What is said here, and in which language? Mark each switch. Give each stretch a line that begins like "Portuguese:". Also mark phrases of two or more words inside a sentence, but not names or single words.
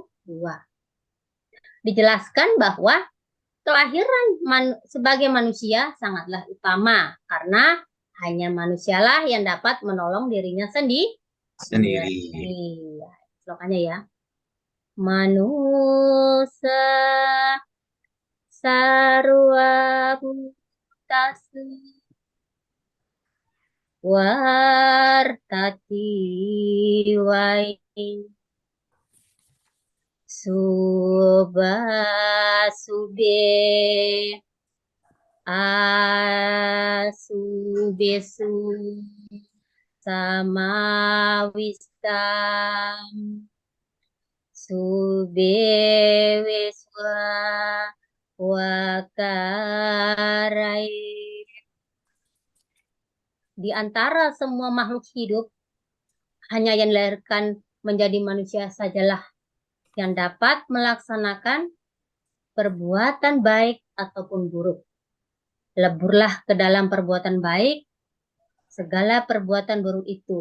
Indonesian: Dijelaskan bahwa kelahiran sebagai manusia sangatlah utama karena hanya manusialah yang dapat menolong dirinya sendiri. Slokannya ya.
Sanskrit: Manusia sarwa bhutasu wartati wai Subasube asubesu samawistam subeweswa wakarai.
Indonesian: Di antara semua makhluk hidup, hanya yang dilahirkan menjadi manusia sajalah yang dapat melaksanakan perbuatan baik ataupun buruk. Leburlah ke dalam perbuatan baik, segala perbuatan buruk itu.